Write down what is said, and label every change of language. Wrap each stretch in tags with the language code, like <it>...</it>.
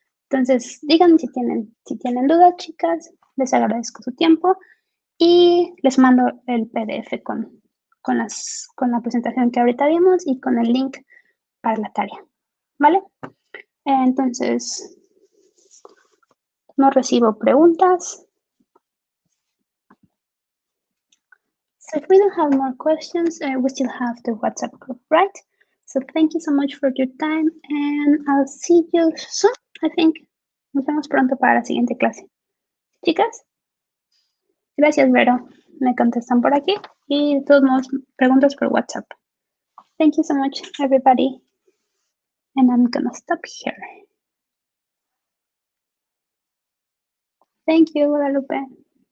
<es>Entonces, díganme si tienen dudas, chicas. Les agradezco su tiempo y les mando el PDF con la presentación que ahorita vimos y con el link para la tarea. ¿Vale? Entonces, no recibo preguntas.</es> <en>So if we don't have more questions, we still have the WhatsApp group, right? So thank you so much for your time and I'll see you soon, I think.</en> <es>Nos vemos pronto para la siguiente clase. Chicas, gracias, Vero. Me contestan por aquí y de todos modos preguntas por WhatsApp.</es> <en>Thank you so much, everybody. And I'm gonna stop here. Thank you, Guadalupe.</en>